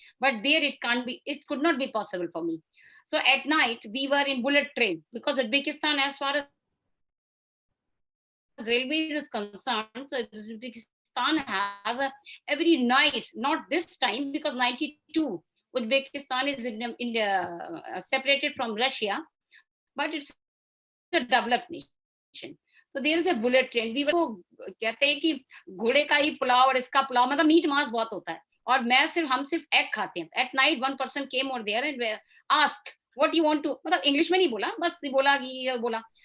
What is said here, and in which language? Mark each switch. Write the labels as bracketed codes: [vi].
[en] But there it can't be, it could not be possible for me. So at night we were in bullet train because Uzbekistan, as far as railways is concerned, so Uzbekistan has a very nice, not this time because 92 Uzbekistan is separated from Russia, but it's a developed nation. So there is a bullet train. We were [hi] कहते हैं कि घोड़े का ही पुलाव और इसका पुलाव, मतलब meet मांस बहुत होता है, और हम सिर्फ एग खाते हैं. [en] At night one person came over there and asked what you want to, [hi] मतलब इंग्लिश में नहीं बोला, बस बोला कि ये बोला.